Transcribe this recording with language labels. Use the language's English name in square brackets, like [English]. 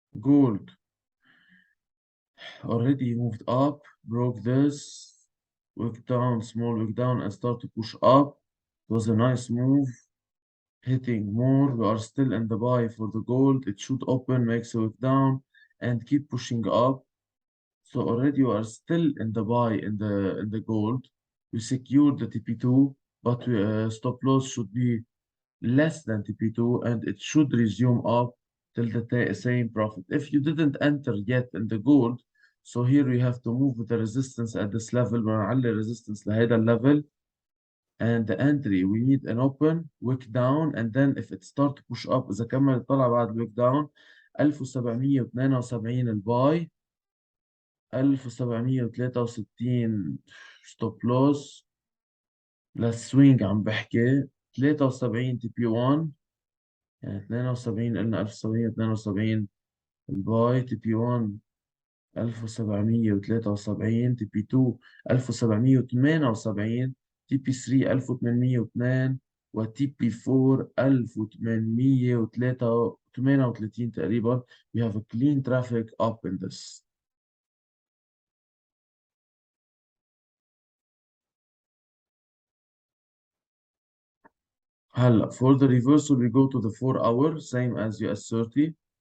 [English] gold already moved up, broke this, wick down, small wick down, and start to push up. It was a nice move, hitting more. We are still in the buy for the gold. It should open, makes a wick down, and keep pushing up. So already you are still in the buy in the gold. We secured the TP2, but stop loss should be less than TP2, and it should resume up till the same profit. If you didn't enter yet in the gold, so here you have to move with the resistance at this level. [Arabic] بنعلي [English] resistance [Arabic] لهذا [English] level, and the entry we need an open wick down, and then if it start to push up [Arabic] إذا كمل طلع بعد الويك داون 1772 الباي 1763 ستوب لوس للسوينج عم بحكي 73 تي بي 1 يعني 72 قلنا 1772 الباي تي بي 1 1773 تي بي 2 1778 تي بي 3 1802 وتي بي 4 1838 تقريبا. [English] We have a clean traffic up in this. [Arabic] هلا [English] for the reversal we go to the 4 hour same as US 30.